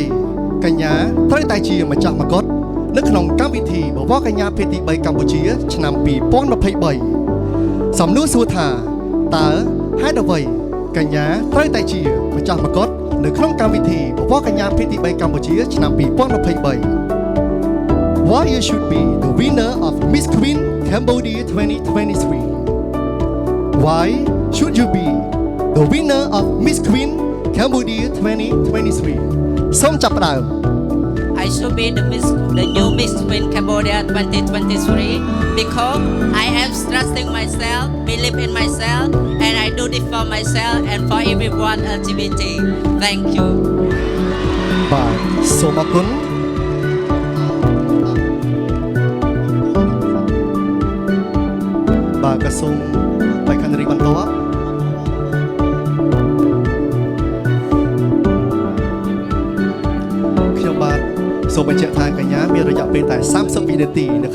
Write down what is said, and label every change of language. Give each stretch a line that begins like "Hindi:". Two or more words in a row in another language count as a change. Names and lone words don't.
Khmer: កញ្ញាត្រូវតែជាម្ចាស់មកុដនៅក្នុងកម្មវិធីបវរកញ្ញាភេទទី3កម្ពុជាឆ្នាំ 2023សំណួរសួរថាតើហេតុអ្វីកញ្ញាត្រូវតែជាម្ចាស់មកុដនៅក្នុងកម្មវិធីបវរកញ្ញាភេទទី3កម្ពុជាឆ្នាំ2023
English: Why you should be the winner of Miss Queen Cambodia 2023 Why should you be the winner of Miss Queen Cambodia 2023
Khmer: សូមចាប់ផ្ដើម
English: I should be the new Miss Queen Cambodia 2023 because I am trusting myself, believe in myself, and I do this for myself and for everyone LGBT. Thank you.
Khmer: បាទសូមអរគុណបាទក៏សូមបេក្ខនារីបន្តខ្ញុំបាទសូមបញ្ជាក់ថាកញ្ញាមានរយៈពេលតែ30វិនាទីនៅ